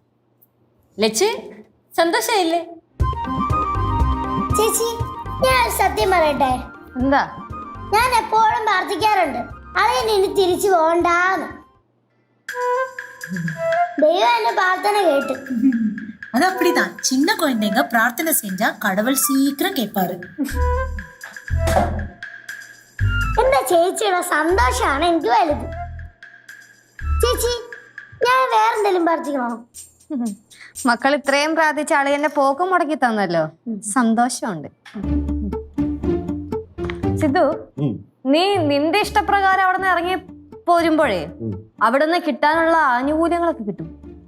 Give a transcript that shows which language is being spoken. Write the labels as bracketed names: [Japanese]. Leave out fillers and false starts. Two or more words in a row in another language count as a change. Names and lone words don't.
[Malayalam] ലച്ച്, സന്തോഷായില്ലേ? ചേച്ചി, ഞാൻ ഒരു സത്യം പറയട്ടെ? എന്താ? ഞാൻ എപ്പോഴും പ്രാർത്ഥിക്കാറുണ്ട് അളിയൻ ഇനി തിരിച്ചു പോകണ്ടാന്ന്. ദൈവം എന്റെ പ്രാർത്ഥന കേട്ടു. [Tamil] அது அப்படிதான். சின்ன குழந்தைங்க பிரார்த்தனை செஞ்சா கடவுள் சீக்கிரம் கேட்பாரு. [Malayalam] എന്റെ ചേച്ചിയുടെ സന്തോഷമാണ് എനിക്ക് വലുത്. ചേച്ചി, ഞാൻ വേറെന്തെങ്കിലും പ്രാർത്ഥിക്കണോ? മക്കൾ ഇത്രയും പ്രാർത്ഥിച്ച അളിയന്റെ പോക്ക് മുടക്കി തന്നല്ലോ, സന്തോഷമുണ്ട്. സിദ്ധു, നീ നിന്റെ ഇഷ്ടപ്രകാരം അവിടെ നിന്ന് ഇറങ്ങി പോരുമ്പോഴേ അവിടെ നിന്ന് കിട്ടാനുള്ള ആനുകൂല്യങ്ങളൊക്കെ കിട്ടും.